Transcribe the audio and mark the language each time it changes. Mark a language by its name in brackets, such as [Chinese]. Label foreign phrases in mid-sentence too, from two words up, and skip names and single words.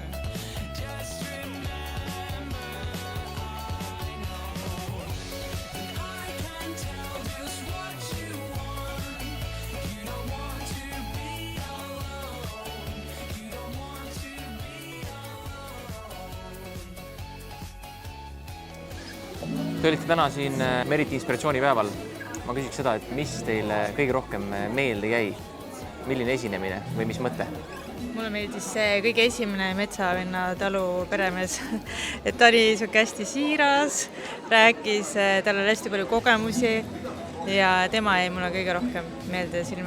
[English] Just remember, I know that I can tell just what you want. You don't want to be alone. You don't want to be alone. [Estonian] Te olite täna siin Meriti inspiratsioonipäeval. Ma küsiks seda, et mis teile kõige rohkem meelde jäi? Milline esinemine või mis mõte? Mulle meeldis see kõige esimene Metsavenna talu peremees. Et ta oli siuke hästi siiras, rääkis, tal oli hästi palju kogemusi ja tema jäi mulle kõige rohkem meelde silma.